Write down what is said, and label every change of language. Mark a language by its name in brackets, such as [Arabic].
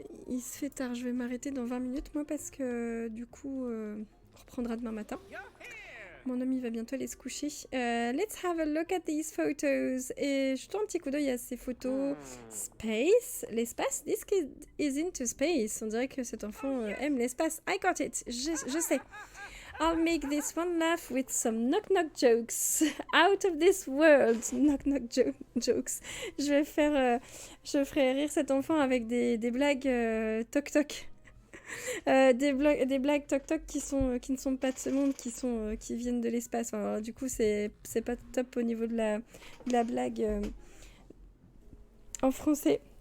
[French] Il se fait tard, je vais m'arrêter dans 20 minutes moi parce que du coup on reprendra demain matin. Mon ami va bientôt aller se coucher. [English] Let's have a look at these photos. [French] Et je tourne un petit coup d'œil à ces photos. Space, l'espace. [English] This kid is into space. [French] On dirait que cet enfant aime l'espace. [English] I got it. [French] Je sais. [English] I'll make this one laugh with some knock-knock jokes. Out of this world. Knock-knock jokes. [French] Je ferai rire cet enfant avec des blagues toc-toc. Des blagues toc-toc qui ne sont pas de ce monde, qui viennent de l'espace. Enfin, alors, du coup, c'est pas top au niveau de la blague en français.